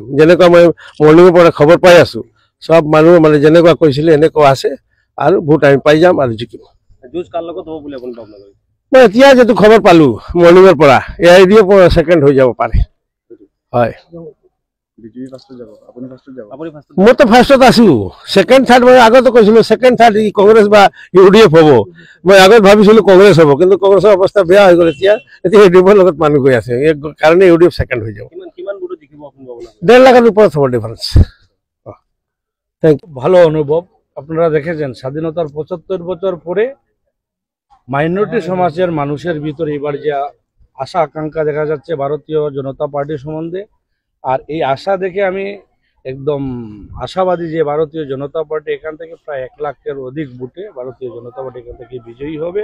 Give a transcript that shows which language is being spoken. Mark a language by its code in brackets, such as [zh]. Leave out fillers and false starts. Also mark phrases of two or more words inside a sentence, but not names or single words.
[as] যেনেকুৱা মই মৰ্ণিঙৰ পৰা খবৰ পাই আছো, সব মানুহ মানে যেনেকুৱা কৈছিলে এনেকুৱা আছে আৰু ভোট আমি পাই যাম আৰু জিকিম। মই এতিয়া যেটো খবৰ পালো মৰ্ণিঙৰ পৰা, এআই ডি ছেকেণ্ড হৈ যাব পাৰে। হয়, মই তো ফাৰ্ষ্টত আছো। [en] second third [as] মই আগতে কৈছিলো [en] second third [as] কংগ্রেস বা ইউডিএফ হব। মই আগত ভাবিছিলো কংগ্রেস হব, কিন্তু কংগ্রেসের অবস্থা বেয়া হৈ গ'ল। এতিয়া ইউডিএফৰ লগত মানুহ গৈ আছে, এই কাৰণে ইউডিএফ সেকেন্ড হৈ যাব। 1.5 লাখের উপরে হব ডিফারেন্স। [bn] ভালো অনুভব। আপনারা দেখেছেন স্বাধীনতার 75 বছর পরে মাইনরিটি সমাজের মানুষের ভিতরে এবার যে আশা আকাঙ্ক্ষা দেখা যাচ্ছে ভারতীয় জনতা পার্টি সম্বন্ধে, আর এই আশা দেখে আমি একদম আশাবাদী যে ভারতীয় জনতা পার্টি এখান থেকে প্রায় 1 লাখের অধিক ভোটে ভারতীয় জনতা পার্টি এখান থেকে বিজয়ী হবে।